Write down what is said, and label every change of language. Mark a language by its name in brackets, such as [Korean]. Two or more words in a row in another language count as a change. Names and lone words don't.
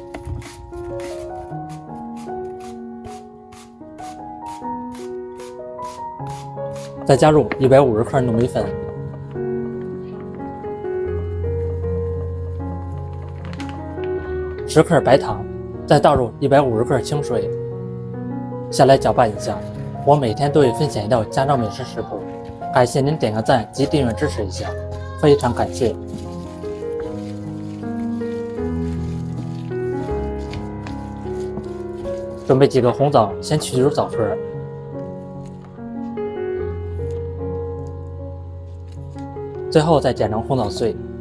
[Chinese] 再加入150克糯米粉、10克白糖，再倒入150克清水，下来搅拌一下。我每天都会分享一道家常美食食谱，感謝您點個讚及訂閱支持一下，非常感謝。準備幾個紅棗，先去除棗殼，最後再剪成紅棗碎。